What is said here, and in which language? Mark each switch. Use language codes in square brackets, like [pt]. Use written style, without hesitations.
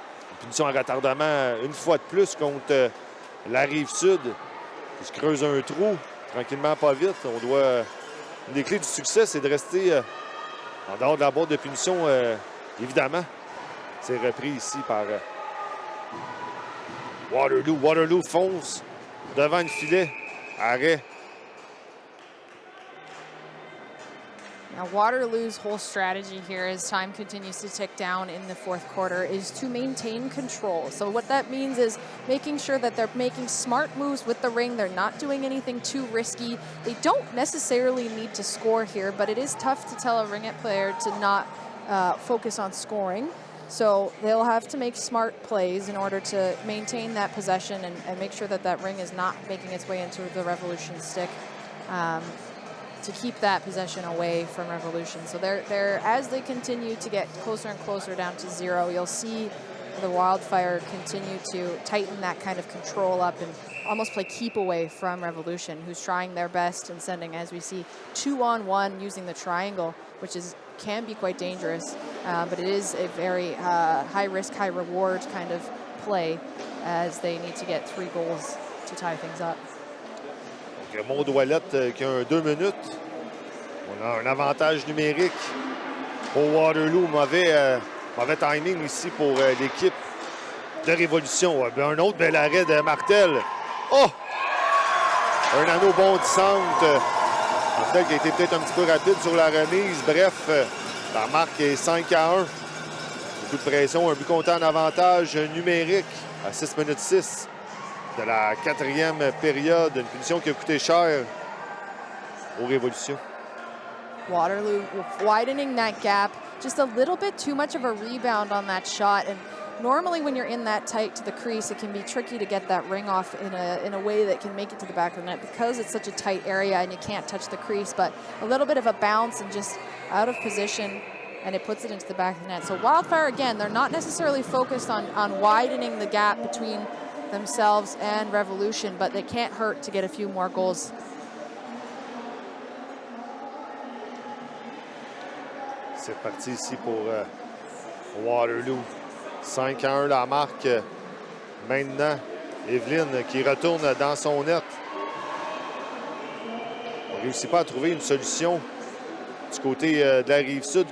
[fr] Une punition à retardement une fois de plus contre la Rive-Sud. Qui se creuse un trou. Tranquillement, pas vite. On doit... Une des clés du succès, c'est de rester en dehors de la boîte de punition, évidemment. C'est repris ici par Waterloo. Waterloo fonce devant le filet. Arrêt. [en] Now, Waterloo's whole strategy here as time continues to tick down in the fourth quarter is to maintain control. So what that means is making sure that they're making smart moves with the ring. They're not doing anything too risky. They don't necessarily need to score here, but it is tough to tell a Ringette player to not focus on scoring. So they'll have to make smart plays in order to maintain that possession and make sure that that ring is not making its way into the Revolution stick. To keep that possession away from Revolution. So they're as they continue to get closer and closer down to 0, you'll see the Wildfire continue to tighten that kind of control up and almost play keep away from Revolution, who's trying their best and sending, as we see, 2-on-1 using the triangle, which can be quite dangerous, but it is a very high risk, high reward kind of play as they need to get 3 goals to tie things up. [fr] Maud Ouellette qui a 2 minutes. On a un avantage numérique pour Waterloo. Mauvais timing ici pour l'équipe de Révolution. Un autre bel arrêt de Martel. Oh! Un anneau bondissante. Martel qui a été peut-être un petit peu rapide sur la remise. Bref, la marque est 5-1. Beaucoup de pression. Un but compté en avantage numérique à 6 minutes 6. De la 4e période, une punition qui a coûté cher aux Révolutions. [en] Waterloo widening that gap, just a little bit too much of a rebound on that shot. And normally when you're in that tight to the crease, it can be tricky to get that ring off in a way that can make it to the back of the net because it's such a tight area and you can't touch the crease. But a little bit of a bounce and just out of position, and it puts it into the back of the net. So Wildfire, again, they're not necessarily focused on widening the gap between themselves and Revolution, but they can't hurt to get a few more goals. [fr] C'est parti ici pour Waterloo. 5-1 la marque. Maintenant, Evelyne qui retourne dans son net. On ne réussit pas à trouver une solution du côté de la Rive-Sud.